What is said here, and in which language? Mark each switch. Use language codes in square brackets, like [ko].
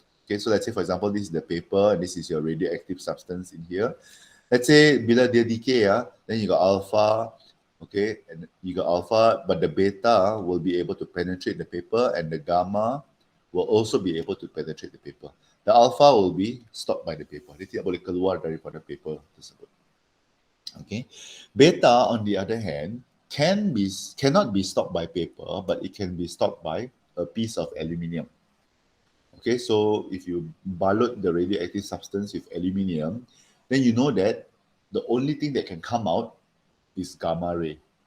[en] Okay, so let's say for example this is the paper and this is your radioactive substance in here. Let's say [ms] bila dia [en] decay then you got alpha, okay, and you got alpha, but the beta will be able to penetrate the paper and the gamma will also be able to penetrate the paper. The alpha will be stopped by the paper. [ms] Dia tidak boleh keluar daripada paper tersebut. [en] Okay, beta on the other hand cannot be stopped by paper, but it can be stopped by a piece of aluminium. Okay, so if you balut the radioactive substance with aluminium, then you know that the only thing that can come out is gamma ray.